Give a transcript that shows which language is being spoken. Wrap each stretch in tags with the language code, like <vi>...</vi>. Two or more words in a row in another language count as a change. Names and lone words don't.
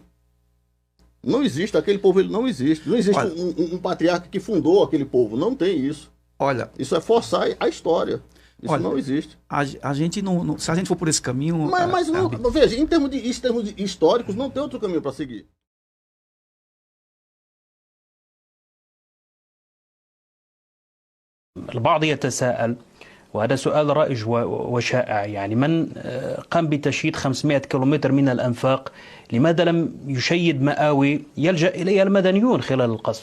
<pt>Não existe, aquele povo ele não existe. Não existe Olha, um patriarca que fundou aquele povo, não tem isso. olha, Isso é forçar a história. Isso Olha, não existe. a gente não, se a gente for por esse caminho... Mas não, veja, em termos de históricos, não tem outro caminho para seguir.</pt> <ar>البعض يتساءل، وهذا سؤال رائج وشائع، يعني من قام بتشييد 500 كيلومتر من الأنفاق، لماذا لم يشيد مآوي يلجأ إليها المدنيون خلال القصف؟</ar>